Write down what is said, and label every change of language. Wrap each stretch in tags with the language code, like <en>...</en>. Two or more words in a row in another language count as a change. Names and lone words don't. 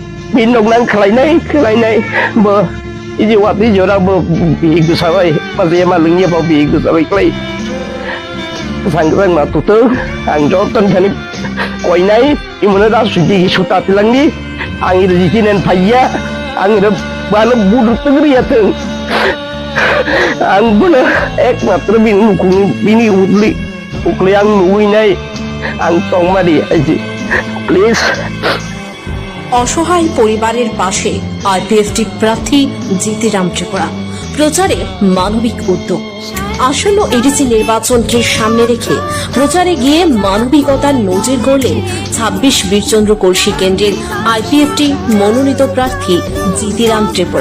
<trp>binong nang khalai bo iji wati jora bo bi ku sawai masih ma lengnya bo bi ku sawai klai sangkrang ma tutu ang joton khani koi nai imuna da suji suta tilangi ang ida jinen phaya ang ida bala budur tegri ateng ang buna ekmatra bini ukli ang nuwi nai ang tong madi aji please</trp> <bn>অসহায় পরিবারের পাশে আইপিএফটি প্রার্থী জিতিরাম ত্রিপুরা প্রচারে মানবিক উদ্যোগ। আসন্ন এডিসি নির্বাচনকে সামনে রেখে প্রচারে গিয়ে মানবিকতার নজির গড়লেন ২৬ বীরচন্দ্র কলসি কেন্দ্রের আইপিএফটি মনোনীত প্রার্থী জিতিরাম ত্রিপুরা।</bn>